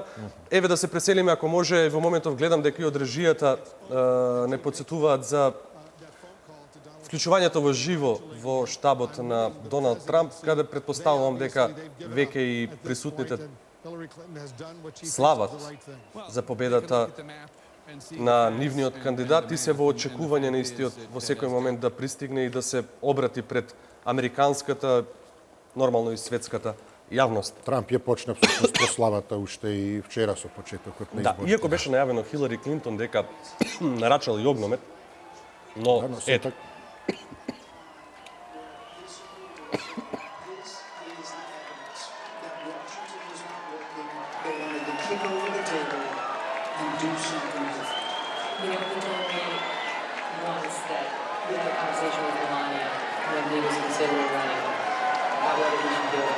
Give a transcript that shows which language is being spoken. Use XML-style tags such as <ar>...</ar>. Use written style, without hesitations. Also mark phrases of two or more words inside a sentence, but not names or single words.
<mk>Еве да се преселиме, ако може, во моментов гледам дека и од режијата не подсетуваат за вклучувањето во живо во штабот на Доналд Трамп, каде предпоставувам дека веќе и присутните слават за победата на нивниот кандидат и се во очекување на истиот во секој момент да пристигне и да се обрати пред американската, нормално и светската јавност. Трамп ја почна всушност прославата уште и вчера со почетокот на изборите. Да, иако беше најавено Хилари Клинтон дека нарачал и огномет, но ето.</mk> <en>You know, he told me once that we had a conversation with Melania when he was considering running about whether he should do it.</en>